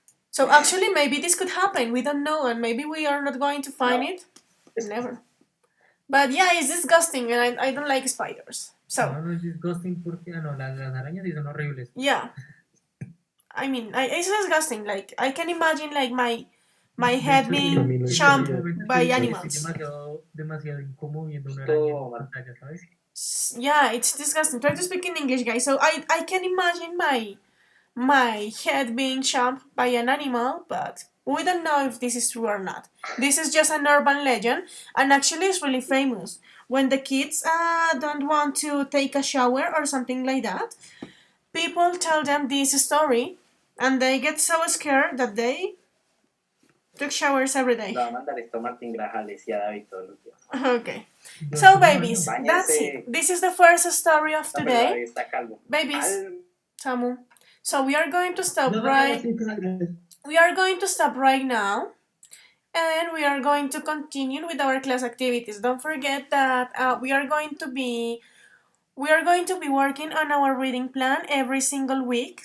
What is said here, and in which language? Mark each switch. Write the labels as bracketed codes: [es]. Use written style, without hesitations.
[en] So actually, maybe this could happen. We don't know, and maybe we are not going to find it. Never. But yeah, it's disgusting, and I don't like spiders. So [es] No es disgusting porque, las arañas sí son horribles. [en] yeah, I mean, it's disgusting. Like I can imagine like my head being chomped by animals. [es] Es demasiado incómodo viendo una araña en pantalla, ¿sabes? [en] Yeah, it's disgusting. Try to speak in English, guys. So I can imagine my head being chomped by an animal, but we don't know if this is true or not. This is just an urban legend, and actually it's really famous. When the kids don't want to take a shower or something like that, people tell them this story, and they get so scared that they took showers every day. [es] lo va a mandar esto a Martín Grajales y a David todos los días. [en] Okay. So, babies, that's [es] Báñense. [en] it. This is the first story of [es] No, pero [en] today. [es] David está calvo. [en] Babies, Samu. So we are going to stop [es] No, [en] right. [es] sí, claro. [en] We are going to stop right now, and we are going to continue with our class activities. Don't forget that we are going to be working on our reading plan every single week.